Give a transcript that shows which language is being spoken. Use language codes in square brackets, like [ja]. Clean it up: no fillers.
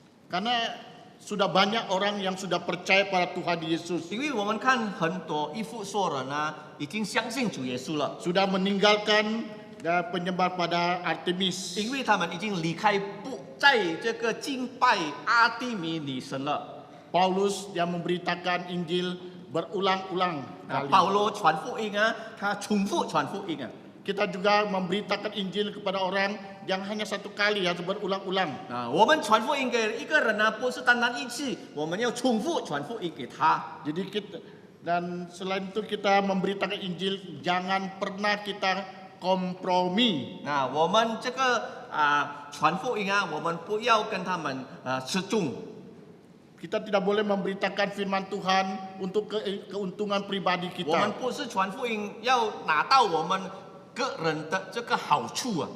[id] Karena sudah banyak orang yang sudah percaya pada Tuhan Yesus. [zh] 因为我们看很多以弗所人已经相信主耶稣了， [id] Sudah meninggalkan penyembah pada Artemis. [zh] 因为他们已经离开不在这个敬拜阿蒂米女神了。 [id] Paulus yang memberitakan Injil berulang-ulang kali. [zh] 保罗传福音他重复传福音 [id] Kita juga memberitakan Injil kepada orang yang hanya satu kali atau berulang-ulang. [zh] 我们传福音给一个人不是单单一次，我们要重复传福音给他。 [id] Jadi kita dan selain itu kita memberitakan Injil jangan pernah kita kompromi. [zh] 我们这个传福音我们不要跟他们吃重。 [id] Kita tidak boleh memberitakan firman Tuhan untuk keuntungan pribadi [zh] 我们 [id] kita. [zh] 不是传福音要拿到我们个人的这个好处